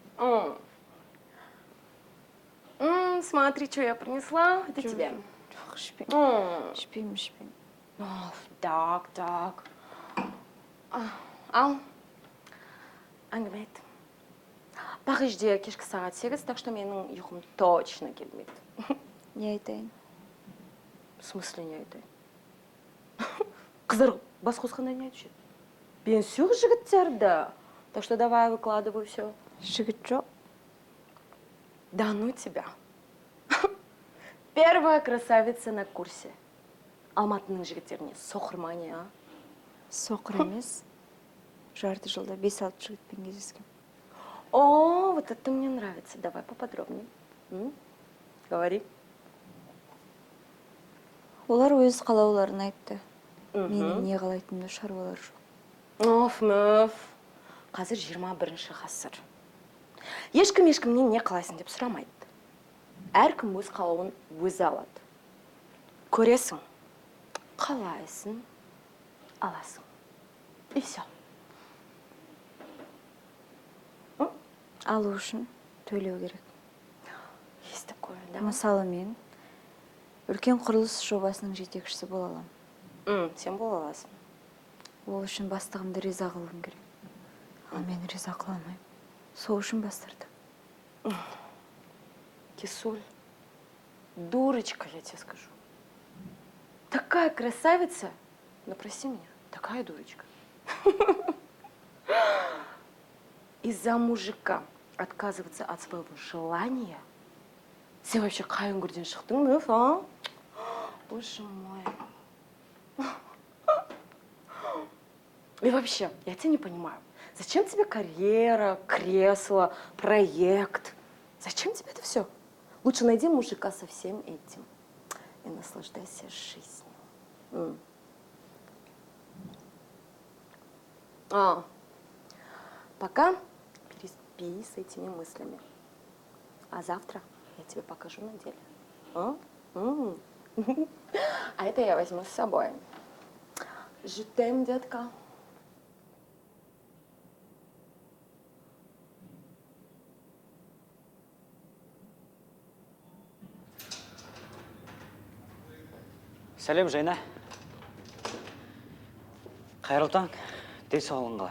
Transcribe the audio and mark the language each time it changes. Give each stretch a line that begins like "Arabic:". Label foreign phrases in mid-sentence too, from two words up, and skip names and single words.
Russian: Смотри, что я принесла. Это тебе.
Kazakh: Ішпеймін. Так. Ал. Әңгіме айт. Парижде кешкі сағат 8,
Russian: так что
Kazakh: менің ұйқым точно келмейді. Не айтайын?
Russian: В смысле
Kazakh: не айтайын? Қыздар бас қосқанда не айтушы? Мен сүйік жігіттерді.
Russian: Так что давай выкладывай все.
Kazakh: Жігіт жоқ.
Russian: Да ну тебя. Первая красавица на курсе.
Kazakh: Алматының жігіттеріне соқыр ма не, а? Соқыр емес. Жарты жылда 5-6 жігітпен кездескен.
Russian: О, вот это мне нравится. Давай поподробнее. Говори.
Kazakh: Олар өз қалауларын айтты. Менің не қалайтынымды шаруалар жоқ. Мөф. Қазір 21-ші ғасыр. Ешкім ешкімнен не қалайсың деп сұрамайды. Әркім өз қалауын өзі алады. Көресің, қалайсың, аласың.
Russian: И все.
Kazakh: Алу үшін төлеу керек.
Russian: Есть такое, да?
Kazakh: Мысалы мен үлкен құрылыс жобасының жетекшісі бола аламын. Сен бола аласың. Ол үшін бастығымды риза қылуым керек. Ал мен риза қыла алмаймын. Сол үшін бастырды.
Russian: Кисуль, дурочка, я тебе скажу. Такая красавица, но прости меня, такая дурочка. Из-за мужика отказываться от своего желания.
Kazakh: Сен вообще қай өңірден шықтың, мөф,
Russian: а? Боже мой. И вообще, я тебя не понимаю. Зачем тебе карьера, кресло, проект? Зачем тебе это все? Лучше найди мужика со всем этим и наслаждайся жизнью. Пока переспи с этими мыслями. А завтра я тебе покажу на деле. А это я возьму с собой.
French: Je t'aime,
Russian: детка.
Kazakh: Сәлем, Жайна. Қайырлы таң. Денсаулығың қалай?